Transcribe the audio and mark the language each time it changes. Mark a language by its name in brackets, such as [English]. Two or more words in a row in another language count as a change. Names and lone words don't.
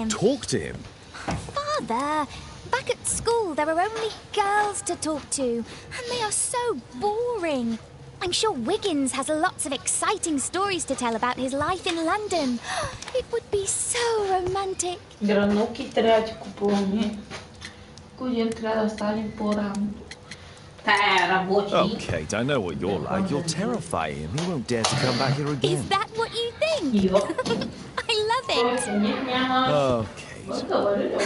[English] Talk to him? Father, back at school there are only girls to talk to, and they are so boring. I'm sure Wiggins has lots of exciting stories to tell about his life in London. It would be so romantic. [Bulgarian] Грануки трябва да ти купуваме. Кой ден трябва да станем по-рано. Тая работи. [English] Oh, Kate, I know what you're like. You'll terrify him. He won't dare to come back here again. Is that what you think? I love it. Oh, Kate.